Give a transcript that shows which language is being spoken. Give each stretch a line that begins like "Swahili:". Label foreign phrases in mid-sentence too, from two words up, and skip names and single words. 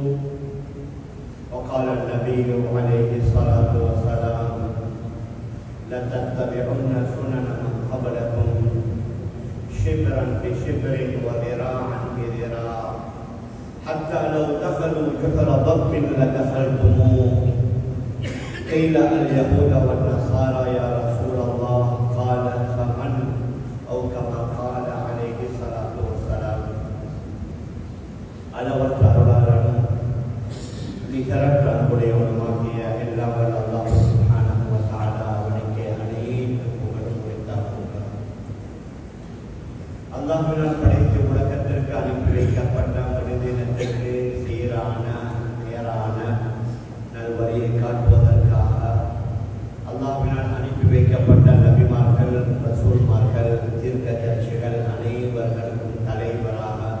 Arabic: وقال النبي عليه الصلاة والسلام لتتبعن سنن من قبلكم شبرا بشبر وذراعا بذراع حتى لو دخلوا جحر ضب لدخلتموه. قيل اليهود والنصارى يا رسول الله قال فمن أو كما قال عليه الصلاة والسلام.
Tamil: அளவற்ற அருளாளனும் நிகரற்ற அன்புடையவனுமாகிய எல்லாம் வல்ல அல்லாஹ்
Arabic: سبحانه و تعالى
Tamil: அவனுக்கே அனைத்து புகழும் உரித்தாகுக. அல்லாஹ்வினால் படைத்து உலகத்திற்கு அனுப்பி வைக்கப்பட்ட மனிதனத்திற்கு சீரான நேரான நல்வழியை காட்டுவதற்காக அல்லாஹ்வினால் அனுப்பி வைக்கப்பட்ட நபிமார்கள் ரசூல்மார்கள் தீர்க்கதரிசிகள் அனைவர்களுக்கும் தலைவராக